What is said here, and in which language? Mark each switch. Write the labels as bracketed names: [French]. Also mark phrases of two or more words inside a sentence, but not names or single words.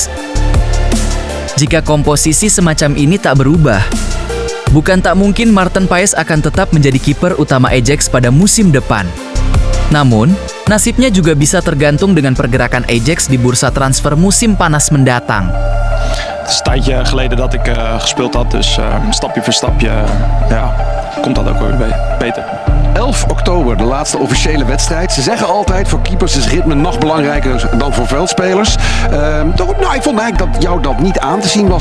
[Indonesian] Jika komposisi semacam ini tak berubah, bukan tak mungkin Maarten Paes akan tetap menjadi kiper utama Ajax pada musim depan. Namun, nasibnya juga bisa tergantung dengan pergerakan Ajax di bursa transfer musim panas mendatang. [Dutch] Het is een tijdje geleden dat ik gespeeld had, dus stapje voor stapje komt dat ook weer beter. 11 oktober, de laatste officiële wedstrijd. Ze zeggen altijd, voor keepers is ritme nog belangrijker dan voor veldspelers. Ik vond eigenlijk dat jou dat niet aan te zien was.